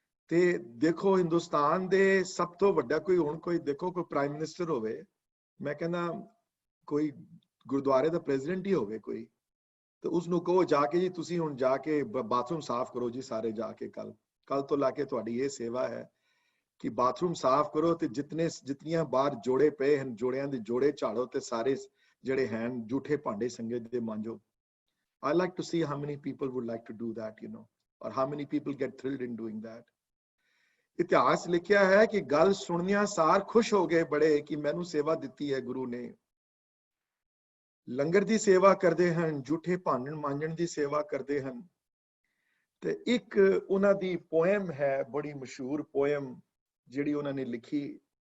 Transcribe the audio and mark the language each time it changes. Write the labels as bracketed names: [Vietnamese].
[Punjabi] ਤੇ ਦੇਖੋ ਹਿੰਦੁਸਤਾਨ ਦੇ ਸਭ ਤੋਂ ਵੱਡਾ ਕੋਈ ਦੇਖੋ ਕੋਈ ਪ੍ਰਾਈਮ ਮਿਨਿਸਟਰ ਹੋਵੇ, ਮੈਂ ਕਹਿੰਦਾ ਕੋਈ ਗੁਰਦੁਆਰੇ ਦਾ ਪ੍ਰੈਜ਼ੀਡੈਂਟ ਹੀ ਹੋਵੇ ਕੋਈ, ਤੇ ਉਸਨੂੰ ਕਹੋ ਜਾ ਕੇ ਜੀ ਤੁਸੀਂ ਹੁਣ ਜਾ ਕੇ ਬਾਥਰੂਮ ਸਾਫ਼ ਕਰੋ ਜੀ ਸਾਰੇ ਜਾ ਕੇ, ਕੱਲ ਤੋਂ ਲਾ ਕੇ ਤੁਹਾਡੀ ਇਹ ਸੇਵਾ ਹੈ ਕਿ ਬਾਥਰੂਮ ਸਾਫ਼ ਕਰੋ ਤੇ ਜਿਤਨੀਆਂ ਬਾਹਰ ਜੋੜੇ ਪਏ ਹਨ ਜੋੜਿਆਂ ਦੇ ਜੋੜੇ ਝਾੜੋ ਤੇ ਸਾਰੇ ਜਿਹੜੇ ਹਨ ਝੂਠੇ ਭਾਂਡੇ ਸੰਗਤ ਦੇ Manjo. [English] I like to see how many people would like to do that, or how many people get thrilled in doing that. [Punjabi] ਇਤਿਹਾਸ ਲਿਖਿਆ ਹੈ ਕਿ ਗੱਲ ਸੁਣਨਿਆਂ ਸਾਰ ਖੁਸ਼ ਹੋ ਗਏ ਬੜੇ ਕਿ ਮੈਨੂੰ ਸੇਵਾ ਦਿੱਤੀ ਹੈ ਗੁਰੂ ਨੇ। ਲੰਗਰ ਦੀ ਸੇਵਾ ਕਰਦੇ ਹਨ, ਝੂਠੇ ਭਾਂਡੇ ਮਾਂਜਣ ਦੀ ਸੇਵਾ ਕਰਦੇ ਹਨ। ਤੇ ਇੱਕ ਉਹਨਾਂ ਦੀ ਪੋਇਮ ਹੈ, ਬੜੀ ਮਸ਼ਹੂਰ ਪੋਇਮ ਜਿਹੜੀ ਉਹਨਾਂ ਨੇ ਲਿਖੀ,